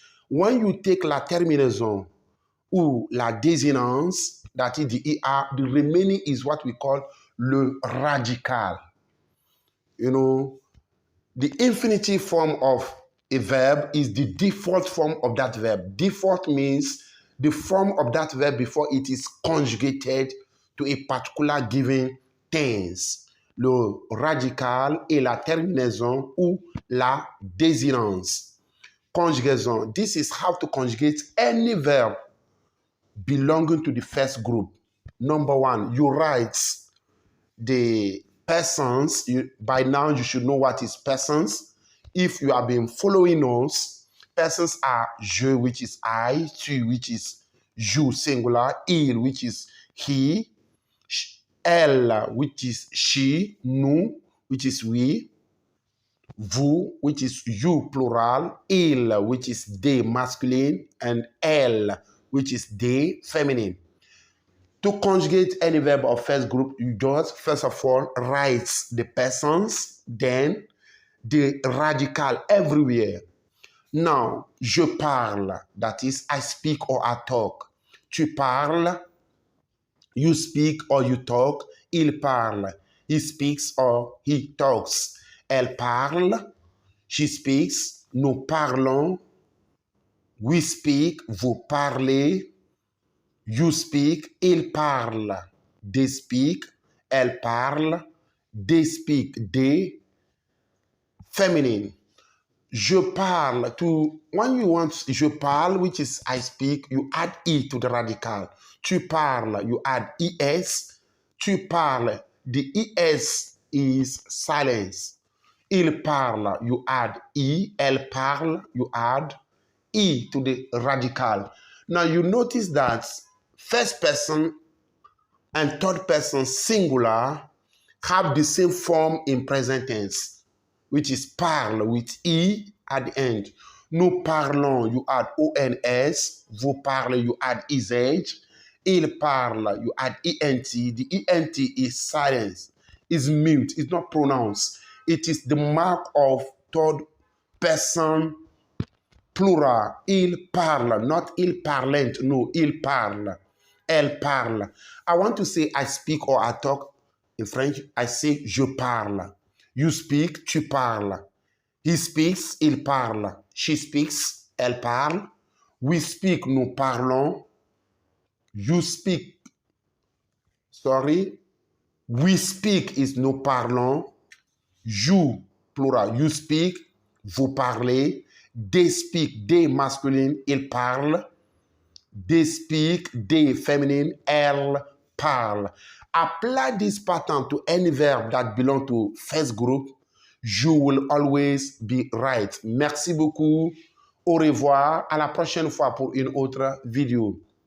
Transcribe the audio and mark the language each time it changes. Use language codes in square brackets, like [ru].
[en] When you take [fr] la terminaison ou la désinence, [en] that is the ER, the remaining is what we call [fr] le radical. [en] You know, the infinitive form of a verb is the default form of that verb. Default means the form of that verb before it is conjugated to a particular given tense. [fr] Le radical et la terminaison ou la désinence. Conjugaison. [en] This is how to conjugate any verb belonging to the first group. Number one, you write the persons. By now, you should know what is persons. If you have been following us, persons are je, which is I, tu, which is you, singular, il, which is he, elle, which is she, nous, which is we, vous, which is you, plural, il, which is they, masculine, and elle, which is they, feminine. To conjugate any verb of first group, you just, first of all, write the persons, then the radical everywhere. Now, [fr] je parle, [en] that is, I speak or I talk. [fr] Tu parles, [en] you speak or you talk. [fr] Il parle, [en] he speaks or he talks. [fr] Elle parle, [en] she speaks. [fr] Nous parlons, [en] we speak, [fr] vous parlez. [en] You speak, [fr] il parle, [en] they speak, [fr] elle parle, [en] they speak, they. Feminine. [fr] Je parle [en] to, when you want [fr] je parle, [en] which is I speak, you add E to the radical. [fr] Tu parles, [en] you add ES. Tu parles, the ES is silence. [fr] Il parle, [en] you add E. [fr] Elle parle, [en] you add E to the radical. Now you notice that first person and third person singular have the same form in present tense, which is parle with E at the end. [fr] Nous parlons, [en] you add ONS. [fr] Vous parlez, [en] you add EZ. [fr] Il parle, [en] you add ENT. The ENT is silence, is mute, it's not pronounced. It is the mark of third [fr] Personne [en] plural. [fr] Il parle, not il parlent. No, il parle. Elle parle. [en] I want to say I speak or I talk in French. I say [fr] je parle. [en] You speak, [fr] tu parles. [en] He speaks, [fr] il parle. [en] She speaks, [fr] elle parle. [en] We speak, [fr] nous parlons. [en] You speak, sorry. We speak is [fr] nous parlons. [en] You, plural, you speak, [fr] vous parlez. [en] They speak, they masculine, [fr] ils parlent. [en] They speak, they feminine, [fr] elles parlent. [en] Apply this pattern to any verb that belong to first group. You will always be right. [fr] Merci beaucoup. Au revoir. À la prochaine fois pour une autre vidéo.